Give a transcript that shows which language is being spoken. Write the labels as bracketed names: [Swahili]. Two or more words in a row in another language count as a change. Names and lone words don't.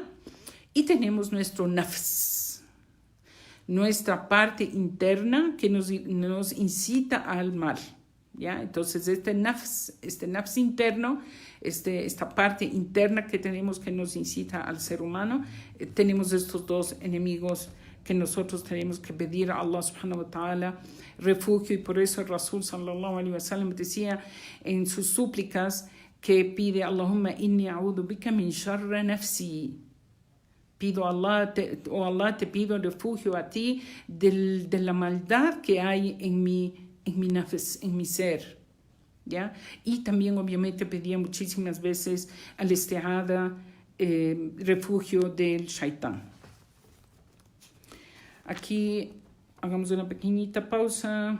[Spanish] Y tenemos nuestro nafs, nuestra parte interna que nos incita al mal. ¿Ya? Entonces este nafs interno, esta parte interna que tenemos que nos incita al ser humano, tenemos estos dos enemigos que nosotros tenemos que pedir a [Arabic] الله سبحانه وتعالى [Spanish] refugio, y por eso el [Arabic] رسول صلى الله عليه وسلم [Spanish] decía en sus súplicas que pide: [Arabic] اللهم إني أعوذ بك من شر نفسي. [Spanish] pido a Allah, Allah, te pido refugio a ti de la maldad que hay en mi ser. ¿Ya? Y también obviamente pedía muchísimas veces al-isti'adha, refugio del shaitán. Aquí hagamos una pequeñita pausa.